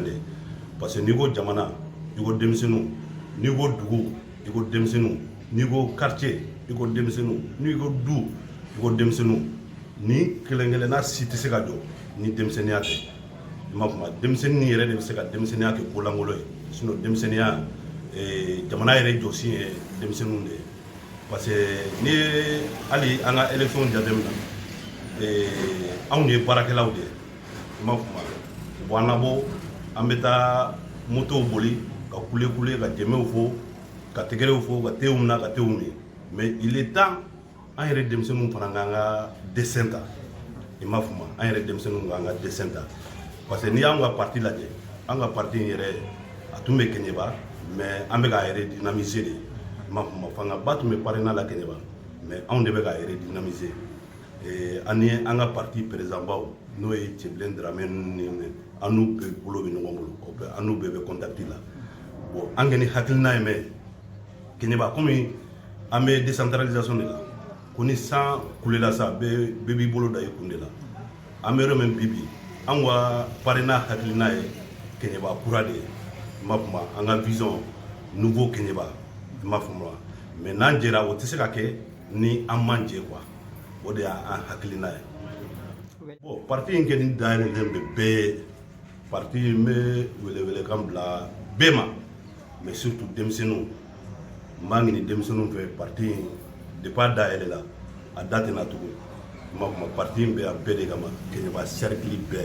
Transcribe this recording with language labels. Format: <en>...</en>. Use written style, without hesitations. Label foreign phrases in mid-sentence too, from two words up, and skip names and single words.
<bm>de ye</bm> <fr>parce que</fr> <bm>n'i ko jamana i ko denmisɛnninw n'i ko dugu i ko denmisɛnninw n'i ko quartier i ko denmisɛnninw n'i ko du i ko denmisɛnninw ni kelen-kelenna si tɛ se ka jɔ ni denmisɛnniya tɛ i m'a faamu denmisɛnnin yɛrɛ de bɛ se ka denmisɛnniya kɛ kolankolon ye sinon denmisɛnniya jamana yɛrɛ jɔsi ye denmisɛnninw de ye</bm> <fr>parce que</fr> <bm>ni hali an ka élection jateminɛ anw ye baarakɛlaw de ye i m'a faamu bon an labɔ an bɛ taa motow boli ka kule ka jɛmɛw fo ka tɛgɛrɛw fo ka tew na ka tew min</bm> <fr>mais il est temps</fr> <bm>an yɛrɛ denmisɛnninw fana k'an ka dessin ta i m'a faamu an yɛrɛ denmisɛnninw k'an ka dessin ta</bm> <fr>parce que</fr> <bm>n'i y'an ka parti lajɛ an ka parti in yɛrɛ a tun bɛ Keɲeba mais an bɛ k'a yɛrɛ dynamiser de i m'a faamu fangaba tun bɛ parrainage la Keɲeba mais anw de bɛ k'a yɛrɛ dynamiser ani an ka parti président baw n'o ye Tcheblen Dramé ninnu an n'u bɛɛ bolo bɛ ɲɔgɔn bolo an n'u bɛɛ bɛ contact la bon an kɔni hakilina ye mɛn Keɲeba komi an bɛ décentralisation de la ko ni san kulela sa bɛɛ b'i bolo da i kun de la an bɛ yɔrɔ min bi an ka parrainage hakilina ye Keɲeba kura de ye i m'a faamu an ka</bm> <fr>vision nouveau</fr> <bm>Keɲeba i m'a faamu mais n'an jɛra o tɛ se ka kɛ ni an man jɛ quoi o de y'an hakilina ye bon parti in kɔni dayɛlɛlen bɛ bɛɛ ye parti in bɛ welewelekan bila bɛɛ ma mais surtout denmisɛnninw n b'a ɲini denmisɛnninw fɛ parti in depuis a dayɛlɛ la a da tɛna tugun n b'a fɔ parti in bɛ yan bɛɛ de kama Keɲeba cercle</bm>